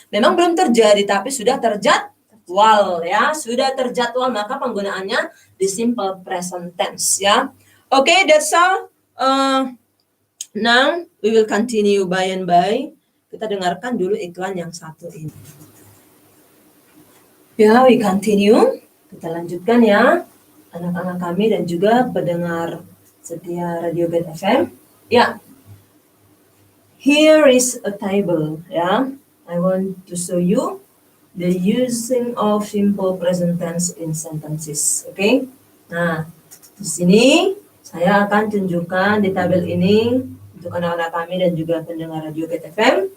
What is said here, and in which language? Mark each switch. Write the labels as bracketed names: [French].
[Indonesian] Memang belum terjadi, tapi sudah terjadwal, ya. Sudah terjadwal, maka penggunaannya di simple present tense, ya. [English] Okay, that's all. Now we will continue by and by. [Indonesian] Kita dengarkan dulu iklan yang satu ini. Ya, [English] we continue. [Indonesian] Kita lanjutkan, ya, anak-anak kami dan juga pendengar setia Radio Bed FM. [English] Ya, here is a table, ya. I want to show you the using of simple present tense in sentences. [Indonesian] Oke? Nah, di sini saya akan tunjukkan di tabel ini untuk anak-anak kami dan juga pendengar radio KTFM.